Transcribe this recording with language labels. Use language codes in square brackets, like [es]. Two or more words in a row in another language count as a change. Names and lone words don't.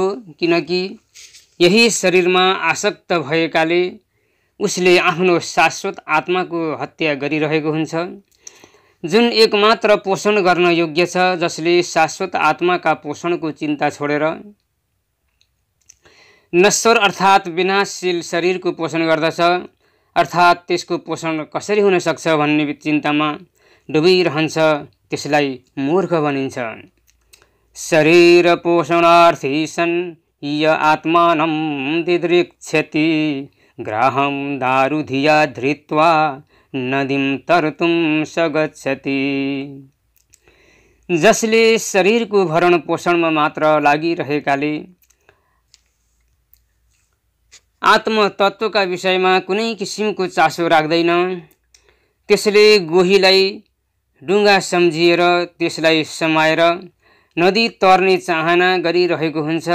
[ne] किनकि यही शरीरमा आसक्त भएकाले उसले आफ्नो शाश्वत आत्माको हत्या गरिरहेको हुन्छ, जुन एकमात्र पोषण गर्न योग्य छ, जसले शाश्वत आत्माका पोषणको चिन्ता छोडेर नश्वर अर्थात् विनाशशील शरीरको पोषण गर्दछ। अर्थात् त्यसको पोषण कसरी हुन सक्छ भन्ने चिन्तामा डुबिरहन्छ, त्यसलाई मूर्ख भनिन्छ। [sa] शरीर पोषणार्थी सन् य आत्मानं दिदृक्षति ग्राहं दारुधिया धृत्वा नदीं तर्तुं स गच्छति। [ne] जसले शरीरको भरण पोषणमा मात्र लागिरहेकाले आत्मतत्त्वका विषयमा कुनै किसिमको चासो राख्दैन, त्यसले गोहीलाई डुङ्गा सम्झिएर त्यसलाई समाएर नदी तर्ने चाहना गरिरहेको हुन्छ।